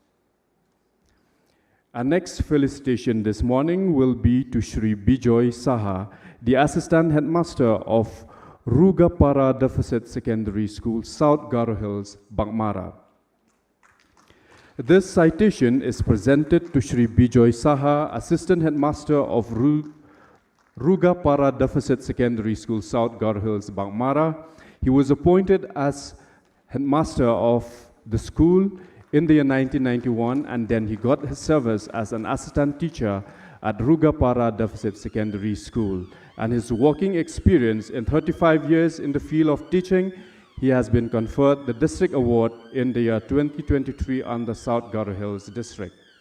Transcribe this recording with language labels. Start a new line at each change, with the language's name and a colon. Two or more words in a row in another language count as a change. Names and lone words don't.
English: Our next felicitation this morning will be to Shri Bijoy Saha, the assistant headmaster of Rugapara Deficit Secondary School, South Garo Hills, Bangmara. This citation is presented to Shri Bijoy Saha, assistant headmaster of Rugapara Deficit Secondary School, South Garo Hills, Bangmara. He was appointed as headmaster of the school in the year 1991, and then he got his service as an assistant teacher at Rugapara Deficit Secondary School. And his working experience in 35 years in the field of teaching, he has been conferred the District Award in the year 2023 on the South Garo Hills District.